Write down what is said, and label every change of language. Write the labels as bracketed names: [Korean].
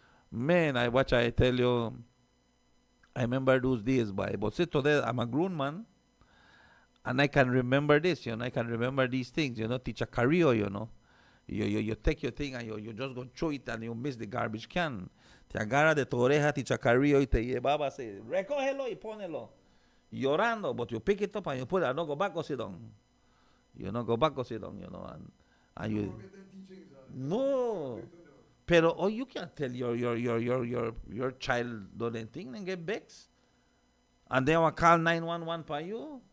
[English] Man, I tell you, I remember those days, but see, today I'm a grown man, and I can remember this, you know, I can remember these things, you know, teach a career, you know. You take your thing and you just go throw it and you miss the garbage can. [Spanish] Te agarra de tu oreja, te chacarrillo y te llevaba así, recógelo y pónelo. Llorando, [English] but you pick it up and you put it, and no go back or sit down. You know, go back or sit down, you know, and you... No. Pero, oh, you can't tell your child do anything and get vexed. And they will call 911 for you.